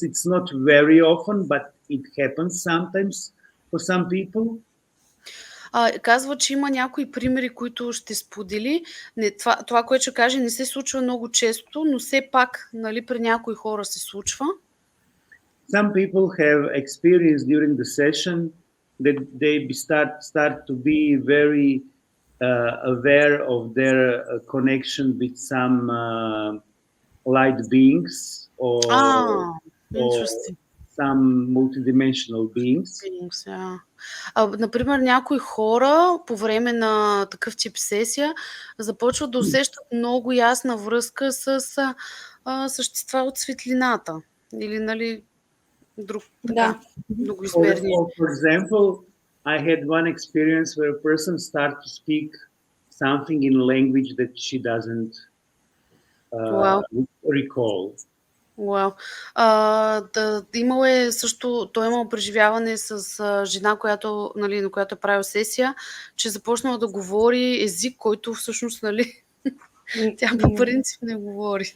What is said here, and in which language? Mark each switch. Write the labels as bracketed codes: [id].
[en] It's not very often, but it happens sometimes for some people. [bg] Казва, че има някои примери, които ще сподели. Това, което ще каже, не се случва много често, но все пак, нали, при някои хора се случва. [en] Some people have experienced during the session that they start to be very aware of their connection with some light beings or Interesting. some multidimensional beings. Beings, yeah. [bg] Например, някои хора по време на такъв тип сесия започват да усещат много ясна връзка с същества от светлината. Или, нали, друг така, многоизмерни. [en] For example, I had one experience where a person started to speak something in a language that she doesn't recall. [bg] Вау. Той имал преживяване с жена, която, нали, на която е правил сесия, че започнала да говори език, който всъщност, нали, тя по принцип не говори.